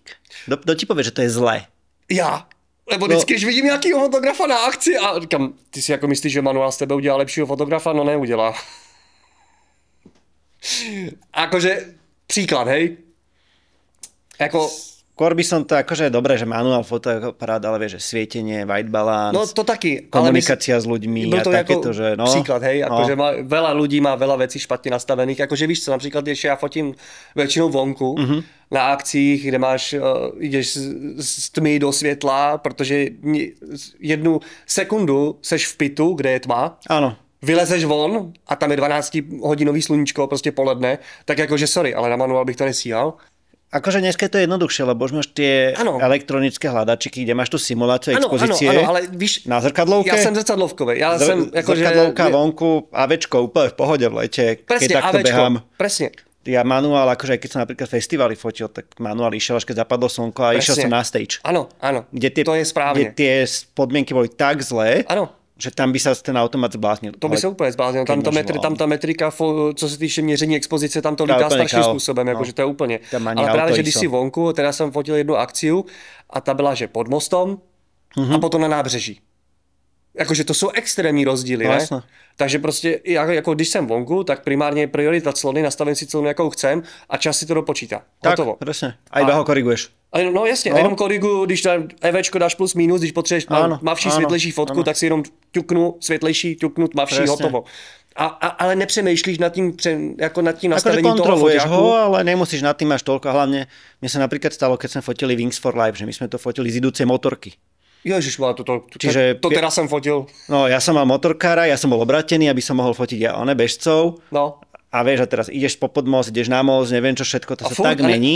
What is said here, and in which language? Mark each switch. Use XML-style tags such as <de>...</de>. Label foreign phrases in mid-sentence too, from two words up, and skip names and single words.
<sk>Kto ti povie, že to je zlé?</sk> <cs>Já. Lebo vždycky, když vidím nějakýho fotografa na akci a říkám, ty si jako myslíš, že manuál z tebe udělá lepšího fotografa? No neudělá. Akože příklad, hej? Jako...</cs> <sk>Skôr by som to, akože dobré, že manuál fotoaparát, ale vieš, že svietenie,</sk> <en>white balance,</en> <cs>no to taky,</cs> <sk>komunikácia s ľuďmi a takéto, že no. Příklad, hej, akože veľa ľudí má veľa vecí špatne nastavených, akože víš co, napríklad, když ja fotím väčšinou vonku na akcích, kde máš, ideš z tmy do světla,</sk> <cs>protože jednu sekundu seš v pitu,</cs> <sk>kde je tma. Áno.</sk> <cs>Vylezeš von a tam je 12-hodinový sluníčko, prostě poledne, tak jakože sorry, ale na manuál bych to nesíhal.</cs> <sk>Akože dneska je to jednoduchšie, lebo už máš tie elektronické hľadačiky, kde máš tu simuláciu expozície</sk> <cs>ale víš,</cs> <sk>na zrkadlovke. Ja som zrkadlovkové. Zrkadlovka vonku, AVčko úplne v pohode v lete, presne, keď takto behám. Presne. Ja manuál, akože keď som napríklad festivaly fotil, tak manuál išiel, až keď zapadlo slnko a išiel som na stage. Áno, to je správne. Kde tie podmienky boli tak zlé, že tam by sa ten automat zbláznil.</sk> <cs>To by se úplně zbláznil. Tam ta metrika, co se týče měření expozice, tam to lítá strašným způsobem, jakože to je úplně. Ale právě, že když si vonku, teda jsem fotil jednu akciu a ta byla, že pod mostom a potom na nábřeží. Jakože to jsou extrémní rozdíly, ne? Takže prostě, jako když jsem vonku, tak primárně je priorita clony, nastavím si clonu, jakou chcem a čas si to dopočítá. Hotovo.</cs> <sk>Tak, presne. A iba ho koriguješ.</sk> <cs>No jasně, jenom koriguju, když tam EVčko dáš plus minus, když potřebuješ tmavší, světlejší fotku, tak si jenom ťuknu světlejší, ťuknu tmavší, hotovo. Ale nepřemýšlíš nad tím, jako nad tím nastavením toho foťáku.</cs> <sk>Ho, ale nemusíš nad tým až toľko. Hlavne mne sa napríklad stalo, keď sme fotili Wings for Life, že my sme to fotili z idúcej motorky. Ježišmá, to teraz som fotil. No, ja som mal motorkára, ja som bol obratený, aby som mohol fotiť bežcov. No. A vieš, a teraz ideš po most, ideš na most, neviem čo všetko, to sa tak mení.</sk>